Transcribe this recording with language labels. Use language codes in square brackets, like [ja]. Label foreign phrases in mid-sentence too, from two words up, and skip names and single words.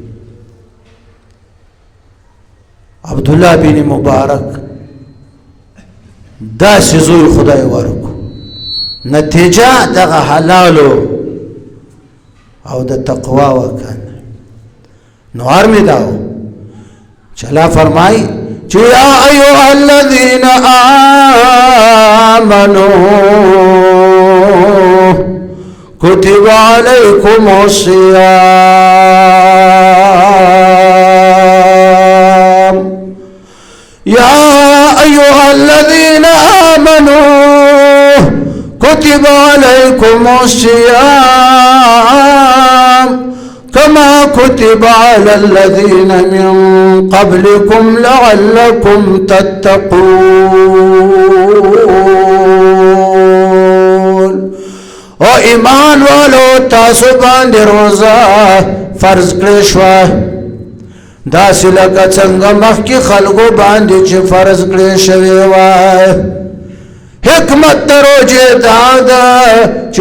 [ps] عبدالله بن مبارک داسې زوی خدای ورکو نتیجه دغه حلالو او د تقوا وکنه نو ارمی داو چلا فرمائی چی [ar] یا ایوہ الذین آمنوا کتب علیکم الصیام یا ایوہ الذین آمنوا کتب علیکم الصیام كما كتب على الذين من قبلكم لعلكم تتقون [ps] او ایمان والو تاسو باندې روزه فرض کړی شوه داسې لکه څنګه مخکې خلکو باندې چې فرض کړی شوی وای حکمت د روژې دا ده چې